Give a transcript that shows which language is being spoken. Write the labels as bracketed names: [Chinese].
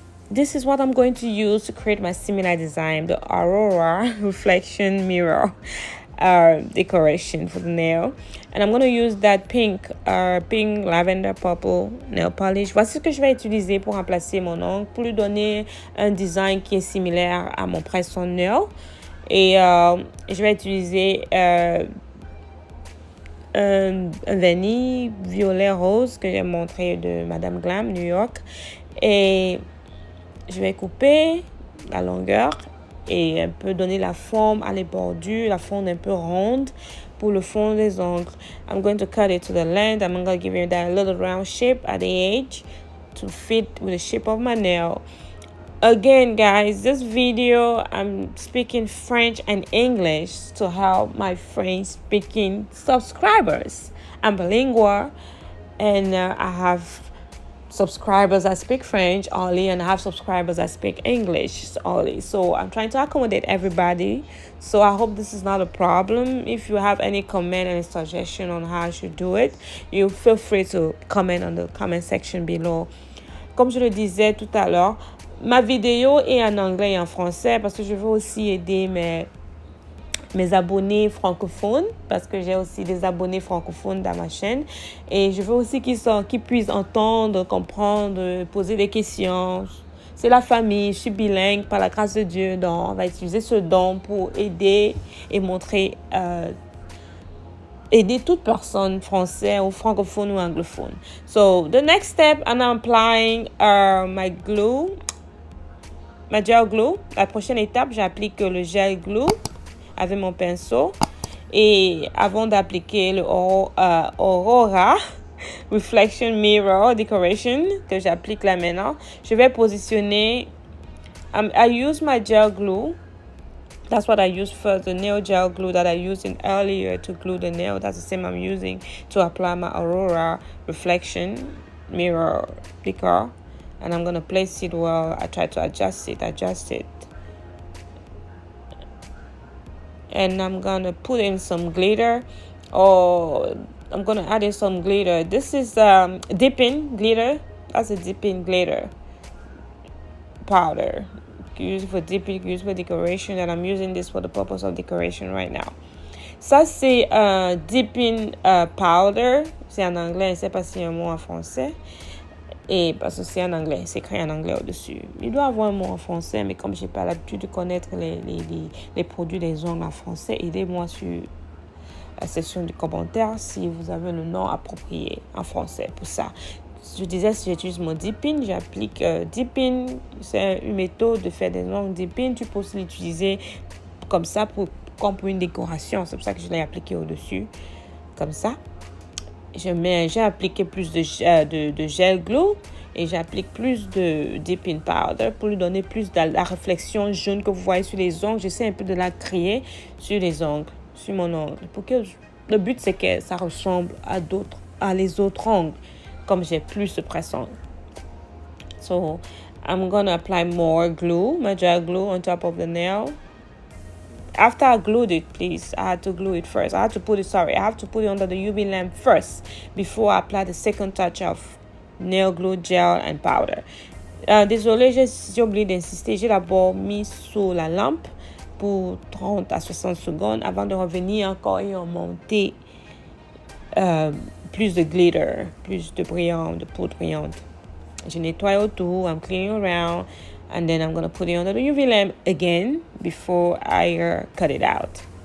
[English] This is what I'm going to use to create my similar design, the Aurora reflection mirror decoration for the nail. And I'm going to use that pink lavender purple nail polish. [French] Voici ce que je vais utiliser pour remplacer mon ongle, pour lui donner un design qui est similaire à mon press-on nail. Et je vais utiliser un vernis violet rose que j'ai montré de Madame Glam, New York. Et je vais couper la longueur et un peu donner la forme à les bordures, la forme un peu ronde pour le fond des ongles. [English] I'm going to cut it to the length. I'm going to give it that little round shape at the edge to fit with the shape of my nail. Again, guys, this video, I'm speaking French and English to help my French-speaking subscribers. I'm bilingual and I have subscribers that speak French only, and I have subscribers that speak English only. So I'm trying to accommodate everybody. So I hope this is not a problem. If you have any comment, any suggestion on how I should do it, you feel free to comment on the comment section below. [French] Comme je le disais tout à l'heure, ma vidéo est en anglais et en français parce que je veux aussi aider mes abonnés francophones, parce que j'ai aussi des abonnés francophones dans ma chaîne, et je veux aussi qu'ils puissent entendre, comprendre, poser des questions. C'est la famille, je suis bilingue par la grâce de Dieu, donc on va utiliser ce don pour aider et montrer, aider toute personne française ou francophone ou anglophone. [English] So the next step, I'm applying my glue, my gel glue. [French] La prochaine étape, j'applique le gel glue avec mon pinceau, et avant d'appliquer le Aurora Reflection Mirror Decoration que j'applique là maintenant, je vais positionner. [English] I use my gel glue. That's what I use first, the nail gel glue that I used in earlier to glue the nail. That's the same I'm using to apply my Aurora Reflection Mirror Decor, and I'm gonna place it well. I try to adjust it. And I'm gonna put in some glitter, or I'm gonna add in some glitter. This is dipping glitter. That's a dipping glitter powder. You use it for dipping, you can use it for decoration, and I'm using this for the purpose of decoration right now. [French] Ça c'est dipping powder. C'est en anglais, je sais pas si y a un mot en français. Et parce que c'est en anglais, c'est écrit en anglais au-dessus. Il doit avoir un mot en français, mais comme j'ai pas l'habitude de connaître les produits des ongles en français, aidez-moi sur la section des commentaires si vous avez le nom approprié en français pour ça. Je disais, si j'utilise mon dipping, j'applique dipping. C'est une méthode de faire des ongles dipping. Tu peux aussi l'utiliser comme ça comme pour une décoration. C'est pour ça que je l'ai appliqué au-dessus, comme ça. J'ai appliqué plus de gel glue, et j'applique plus de dipping powder pour lui donner plus de la réflexion jaune que vous voyez sur les ongles. J'essaie un peu de la créer sur les ongles, sur mon ongle. Le but, c'est que ça ressemble à les autres ongles, comme j'ai plus de presse-ongles. [English] So, I'm gonna apply more glue, my gel glue, on top of the nail. After I glued it, please, I had to glue it first. I have to put it under the UV lamp first before I apply the second touch of nail glue, gel, and powder. [French] Désolé, j'ai oublié d'insister. J'ai d'abord mis sous la lampe pour 30 à 60 secondes avant de revenir encore et en monter plus de glitter, plus de poudre brillante. Je nettoie autour, [English] I'm cleaning around, and then I'm going to put it under the UV lamp again before I cut it out.